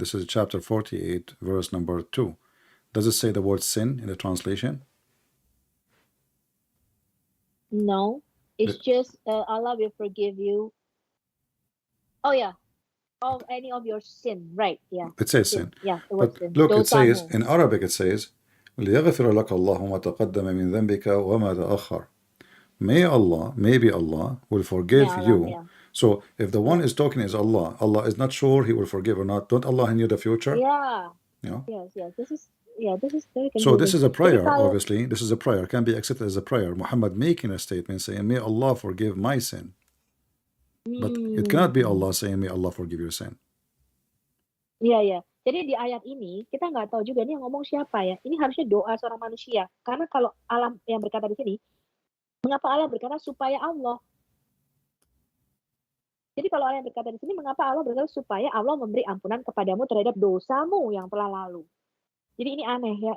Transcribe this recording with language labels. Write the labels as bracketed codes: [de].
[en] This is chapter 48, verse number 2. Does it say the word sin in the translation? No, it's just Allah will forgive you. Oh yeah, of any of your sin, right? Yeah. It says sin. Yeah, the word But sin. look, it says [id] Dosamu. [en] in Arabic. It says, [ar] ليغفر لك الله ما تقدم من ذنبك وما تأخر. [en] Maybe Allah will forgive Yeah, Allah, you. yeah. So if the one is talking is Allah, Allah is not sure he will forgive or not. Don't Allah knew the future? Yeah. You know? Yes. This is very confusing. So this is a prayer, [id] Jadi kalau- [en] obviously. This is a prayer, can be accepted as a prayer. Muhammad making a statement saying, may Allah forgive my sin. But it cannot be Allah saying, may Allah forgive your sin. [id] Iya. Jadi di ayat ini kita nggak tahu juga ini yang ngomong siapa ya. Ini harusnya doa seorang manusia. Karena kalau Allah yang berkata di sini, mengapa Allah berkata supaya Allah? Jadi kalau Allah yang berkata di sini, mengapa Allah berkata supaya Allah memberi ampunan kepadamu terhadap dosamu yang telah lalu? Jadi ini aneh ya.